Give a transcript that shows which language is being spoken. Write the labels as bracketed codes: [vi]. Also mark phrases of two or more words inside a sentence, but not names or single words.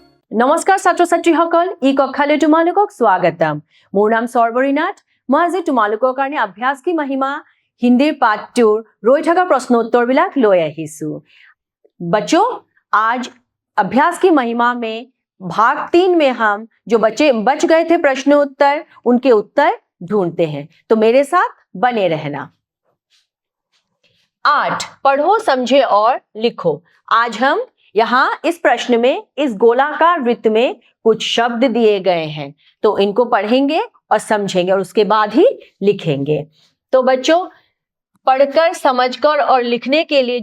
[as] নমস্কাৰ ছাত্ৰ ছাত্ৰীসকল ই কক্ষালৈ তোমালোকক স্বাগতম মোৰ নাম সৰ্বৰীনাথ মই আজি তোমালোকৰ কাৰণে अभ्यास की महिमा हिंदीৰ পাঠটোৰ ৰৈ থকা প্ৰশ্ন উত্তৰবিলাক লৈ আহিছো [hi] बच्चों आज अभ्यास की महिमा में भाग 3 में हम जो बच्चे बच गए थे प्रश्न उत्तर उनके उत्तर ढूंढते हैं तो मेरे साथ बने रहना 8 पढ़ो समझे और लिखो आज हम यहाँ इस प्रश्न में इस गोलाकार वृत्त में कुछ शब्द दिए गए हैं तो इनको पढ़ेंगे और समझेंगे और उसके बाद ही लिखेंगे तो बच्चों पढ़कर समझकर और लिखने के लिए